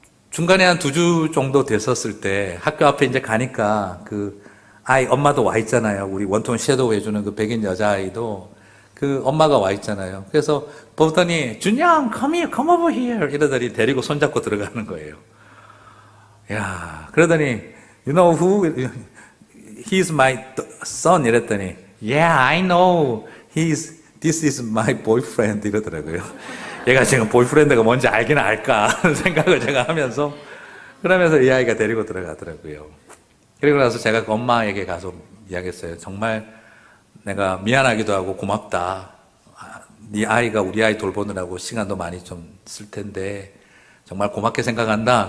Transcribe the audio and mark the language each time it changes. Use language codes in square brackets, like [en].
[ko] 중간에 한 2주 정도 됐었을 때 학교 앞에 이제 가니까 그 아이 엄마도 와 있잖아요. 우리 원톤 섀도우 해주는 그 백인 여자아이도 그 엄마가 와 있잖아요. 그래서 보더니 준영 [en] come over here [ko] 이러더니 데리고 손잡고 들어가는 거예요. 야, 그러더니 [en] you know who? He's my son [ko] 이랬더니 [en] yeah, I know. This is my boyfriend [ko] 이러더라고요. 얘가 지금 보이프렌드가 뭔지 알긴 알까 하는 생각을 제가 하면서 그러면서 이 아이가 데리고 들어가더라고요. 그리고 나서 제가 그 엄마에게 가서 이야기했어요. 정말 내가 미안하기도 하고 고맙다. 네 아이가 우리 아이 돌보느라고 시간도 많이 좀 쓸 텐데 정말 고맙게 생각한다.